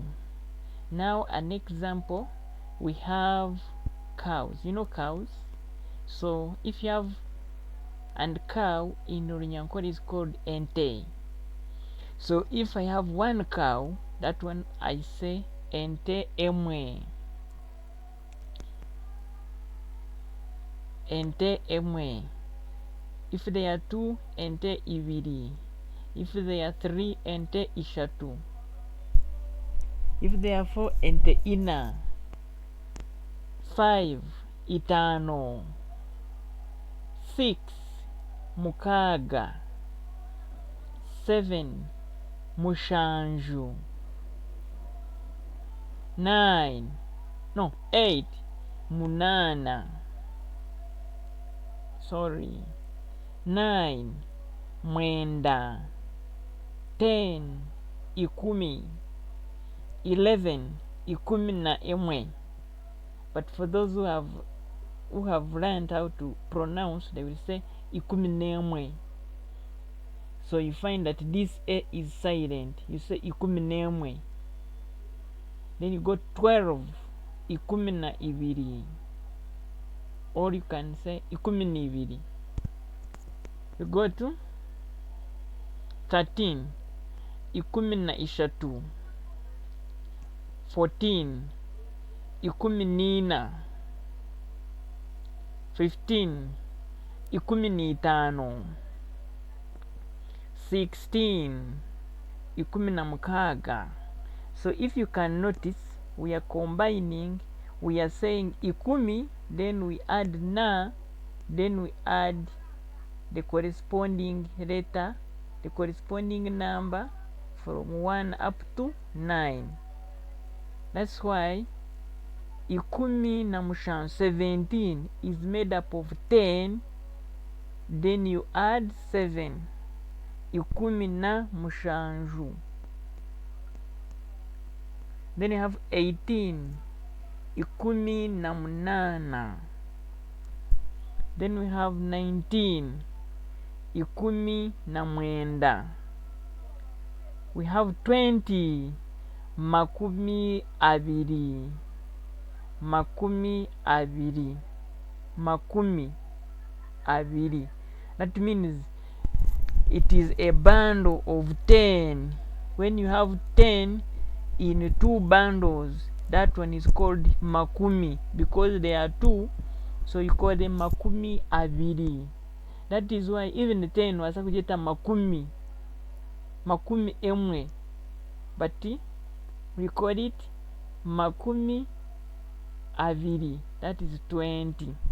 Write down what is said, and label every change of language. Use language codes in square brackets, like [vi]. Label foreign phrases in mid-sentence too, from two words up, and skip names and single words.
[en] Now an example, we have cows. You know cows? So if you have, and cow in Runyankole is called ente. So if I have 1 cow, that one I say [nyn] ente emwe. Ente emwe. [en] If there are 2, [nyn] ente ibiri. [en] If there are 3, [nyn] ente ishatu. [en] If there are 4, [nyn] ente ina. 5, itano. 6, mukaga. 7, mushanju. 8, munana. 9, mwenda. 10, ikumi. 11, ikumi na emwe. [en] But for those who have learned how to pronounce, they will say [nyn] ikumi nemwe. [en] So you find that this a is silent. You say [nyn] ikumi nemwe. [en] Then you go 12, [nyn] ikumi na ibiri. [en] Or you can say [nyn] ikumi na ibiri. [en] You go to 13, [nyn] ikumi na ishatu. 14, ikumi nina. 15, ikumi ni itano. 16, ikumi na mukaga. [en] So if you can notice, we are combining. We are saying ikumi, then we add na, then we add the corresponding letter, the corresponding number from 1 up to 9. That's why [nyn] ikumi na mushan [en] 17 is made up of 10, then you add 7. [nyn] Ikumi na mushanju. [en] Then you have 18, [nyn] ikumi na munana. [en] Then we have 19, [nyn] ikumi na mwenda. [en] We have 20, [nyn] makumi abiri. Makumi abiri. Makumi abiri. [en] That means it is a bundle of 10. When you have 10 in 2 bundles, that one is called makumi, because there are 2, so you call them [nyn] makumi abiri. [en] That is why even 10 [nyn] wasa kujeta makumi emwe, [en] but we call it [nyn] makumi abiri, [en] that is 20.